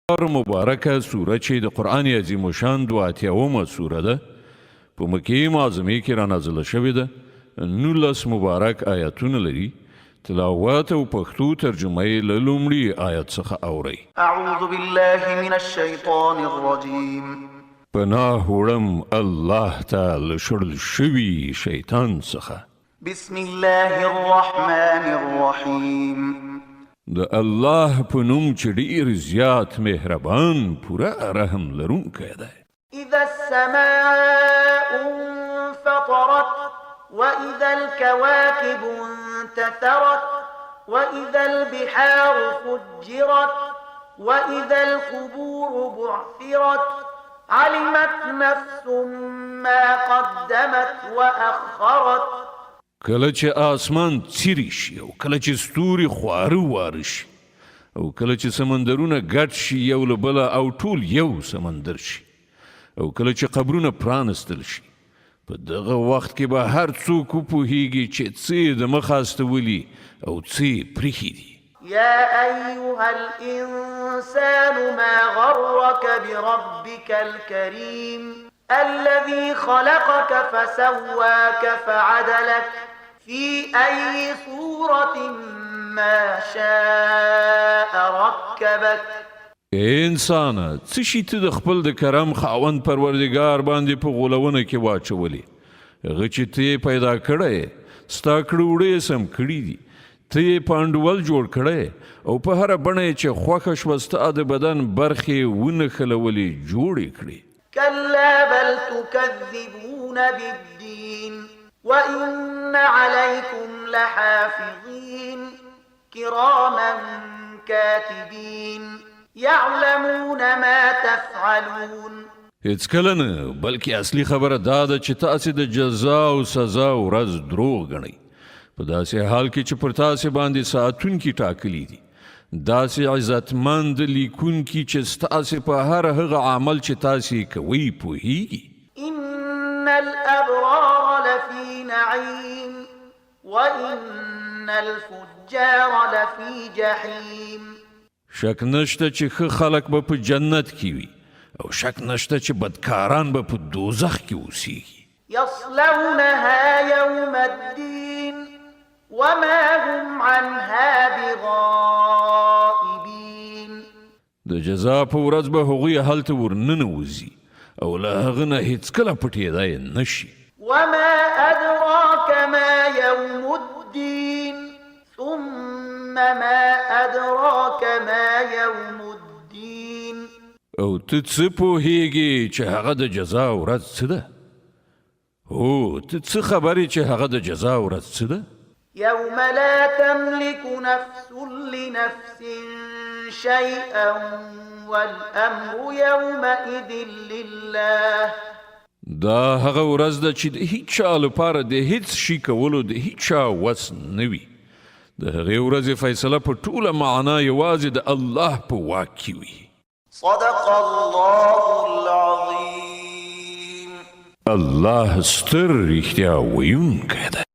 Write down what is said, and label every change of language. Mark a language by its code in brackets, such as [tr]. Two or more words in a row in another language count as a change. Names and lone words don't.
[ps] مبارکه سوره چې د قرآن عظیم شان 82مه سوره ده په مکې معظمې کې را نازله شوې ده 19 مبارک آیاتونه لري تلاوت او پښتو ترجمه یې له لومړي آیت څخه اورئ [ar] اعوذ بالله من الشیطان الرجیم [ps] پناه وړم الله ته له شړل شوي شیطان څخه [ar] بسم الله الرحمن الرحیم [ps] د الله په نوم چې ډېر زیات مهربان پوره رحم لرونکی دی [ar] اذا السماء انفطرت واذا الكواكب انتثرت واذا البحار فجرت واذا القبور بعثرت علمت نفس ما قدمت واخرت [ps] کله چې آسمان څیرې شي او کله چې ستوري خواره واره شي او کله چې سمندرونه ګډ شي یو له بله او ټول یو سمندر شي او کله چې قبرونه پرانستل شي په دغه وخت کې به هر څوک وپوهیږي چې څه د مخه استولي او څه پرېښي دي [ar] يا أيها الإنسان ما غرك بربك الكريم الذي خلقك فسواك فعدلك في أي صورة ما شاء ركبك [ps] انسانه څه شي ته د خپل د کرم خاوند پروردګار باندې په غولونه کې واچولې هغه چې ته پیدا کړی ستا کړوړې سم کړي دي ته پانډول جوړ کړی او په هر بڼه چې خوښه شوه ستا د بدن برخې ونښلولې جوړې کړې [ar] كلا بل تكذبون بالدين وإن عليكم لحافظين كراما كاتبين يعلمون ما تفعلون [ps] هیڅ کله نه بلکې اصلي خبره دا ده چې تاسې د جزا او سزا ورځ دروغ ګڼئ په داسې حال کې چې پر تاسې باندې ساعتونکي ټاکلي دي داسې عزتمند لیکونکي چې ستاسې په هر هغه عمل چې تاسې کوئ پوهیږي [ar] إن الأبرار لفي نعيم وإن الفجار لفي جحيم [ps] شک نشته چې ښه خلک به په جنت کې وي او شک نشته چې بدکاران به په دوزخ کې اوسیږي [ar] يصلونها يوم الدين وما هم عنها بغائبين [ps] د جزا په ورځ به هغوی هلته ورننوځي او له هغه نه هیڅکله پټېدای نشي [ar] وما أدراك ما يوم الدين ثم ما أدراك ما يوم الدين [ps] او ته څه پوهیږي چې هغه د جزا ورځ څه ده هو ته څه خبرې چې هغه د جزا ورځ څه ده [ar] يوم لا تملك نفس لنفس شيئا والأمر يومئذ لله [ps] دا هغه ورځ ده چې د هیڅ چا لپاره د هیڅ شي کولو د هیڅ چا وس نه وي د هغې ورځې فیصله په ټوله معنا یوازې د الله په واک کې وي [ar] صدق الله العظيم [ps] الله ستر رښتیا ویونکی دی